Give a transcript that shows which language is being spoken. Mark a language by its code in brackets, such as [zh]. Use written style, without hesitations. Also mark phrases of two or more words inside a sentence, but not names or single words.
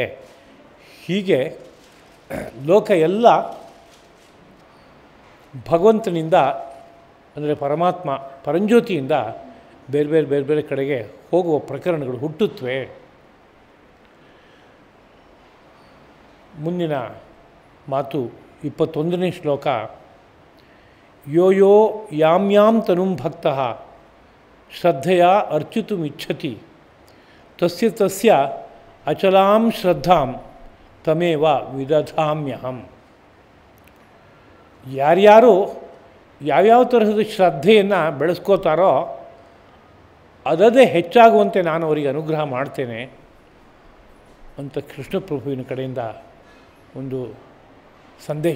[kn] ಹೀಗೆ ಲೋಕ ಎಲ್ಲ ಭಗವಂತನಿಂದ ಅಂದರೆ ಪರಮಾತ್ಮ ಪರಂಜ್ಯೋತಿಯಿಂದ ಬೇರೆ ಬೇರೆ ಬೇರೆ ಬೇರೆ ಕಡೆಗೆ ಹೋಗುವ ಪ್ರಕರಣಗಳು ಹುಟ್ಟುತ್ತವೆ. ಮುಂದಿನ ಮಾತು 21ನೇ ಶ್ಲೋಕ. [sa] ಯೋ ಯೋ ಯಾಂ ಯಾಂ ತನುಂ ಭಕ್ತಃ ಶ್ರದ್ಧೆಯ ಅರ್ಚಿತುಮಿಚ್ಛತಿ ತಸ್ಯ ತಸ್ಯ ಅಚಲಾಂ ಶ್ರದ್ಧಾಂ ತಮೇವ ವಿದಧಾಮ್ಯಹಂ. [kn] ಯಾರ್ಯಾರು ಯಾವ್ಯಾವ ತರಹದ ಶ್ರದ್ಧೆಯನ್ನು ಬೆಳೆಸ್ಕೋತಾರೋ ಅದದೇ ಹೆಚ್ಚಾಗುವಂತೆ ನಾನು ಅವರಿಗೆ ಅನುಗ್ರಹ ಮಾಡ್ತೇನೆ ಅಂತ ಕೃಷ್ಣ ಪ್ರಭುವಿನ ಕಡೆಯಿಂದ ಒಂದು ಸಂದೇಶ.